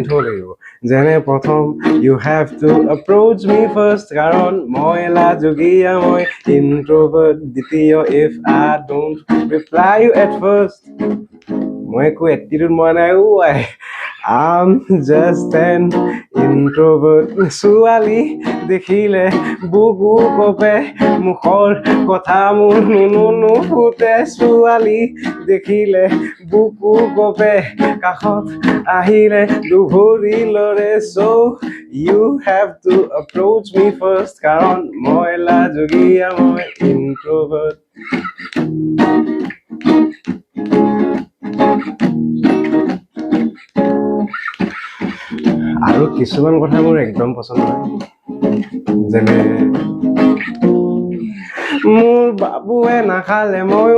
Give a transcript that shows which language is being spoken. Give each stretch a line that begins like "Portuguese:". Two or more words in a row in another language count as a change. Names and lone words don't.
Assamese: থ'ব লাগিব যেনে প্ৰথম
English: you have to approach me first
Assamese: কাৰণ মই লাজুকীয়া মই introvert দ্বিতীয়
English: if I don't reply you at first
Assamese: মই একো এটিটিউড মৰা নাই
English: I'm just an introvert
Assamese: ছোৱালী দেখিলে বুকু কপে মুখৰ কথা মোৰ নুফুটে ছোৱালী দেখিলে বুকু কপে কাষত আহিলে দুভৰি লৰে
English: so you have to approach me first
Assamese: কাৰণ মই লাজুকীয়া মই introvert আৰু কিছুমান কথা মোৰ একদম পছন্দ নহয় যেনে মোৰ বাবুৱে নাখালে ময়ো